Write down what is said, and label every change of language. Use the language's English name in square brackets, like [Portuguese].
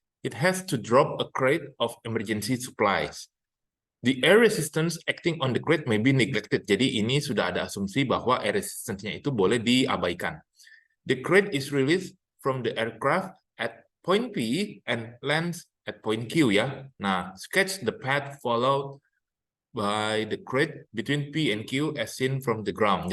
[English] It has to drop a crate of emergency supplies. The air resistance acting on the crate may be neglected. [Indonesian] Jadi ini sudah ada asumsi bahwa air resistance-nya itu boleh diabaikan. [English] The crate is released from the aircraft at point P and lands at point Q ya. Nah, sketch the path followed by the crate between P and Q as seen from the ground.